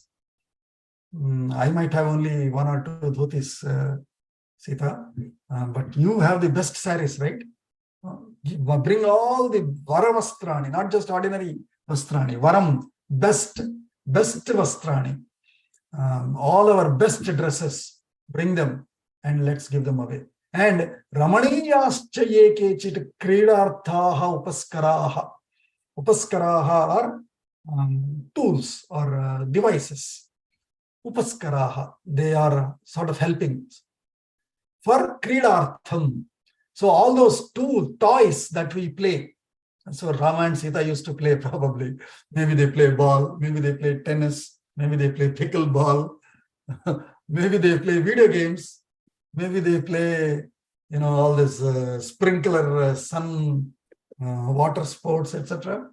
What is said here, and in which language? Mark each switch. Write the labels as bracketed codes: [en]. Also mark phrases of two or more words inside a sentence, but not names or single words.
[en] I might have only one or two dhotis, Sita, but you have the best saris, right? Bring all the varavastrani, not just ordinary vastrani. Varam, best vastrani. All our best dresses, bring them and let's give them away. [sa] And ramaniyascha ye kechit kridarthaha upaskaraha. [en] Upaskaraha are tools or devices. Upaskaraha, they are sort of helping for kridartham. So all those toys that we play. So Rama and Sita used to play probably. Maybe they play ball, maybe they play tennis, maybe they play pickleball, maybe they play video games, maybe they play, all this sprinkler, sun, water sports, etc.